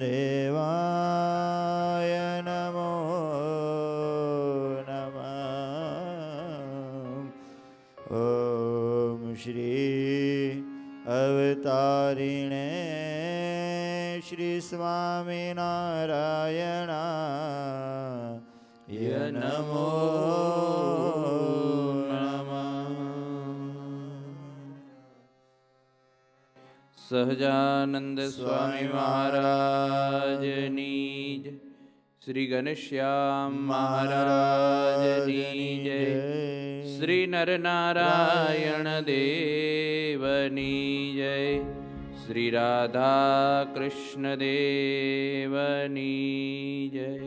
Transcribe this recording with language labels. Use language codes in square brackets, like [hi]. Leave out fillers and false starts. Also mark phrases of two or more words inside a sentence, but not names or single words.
[sa] देवाय नमो नमः ॐ श्री अवतारिणे श्री स्वामिनारायणाय नमो [gu] સહજાનંદ સ્વામી મહારાજની જય, શ્રી ઘનશ્યામ મહારાજની જય, શ્રી નરનારાયણ દેવની જય, શ્રી રાધા કૃષ્ણ દેવની જય.